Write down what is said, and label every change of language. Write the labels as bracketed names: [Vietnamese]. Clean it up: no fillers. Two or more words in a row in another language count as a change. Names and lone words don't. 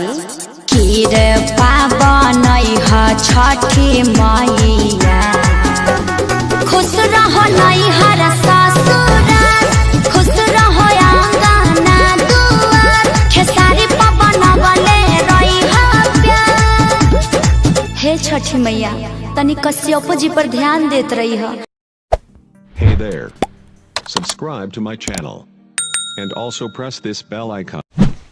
[Bhojpuri] खीर पावन ह छठी मैया खुश रहो नैहर ससुराल खुश रहो आंगना दुआर खेसारी पवन बले रही प्यार। हे छठी मैया तनी कश्यप जी पर ध्यान देत रही है। [English] Hey there. Subscribe to my channel. And also press this bell icon.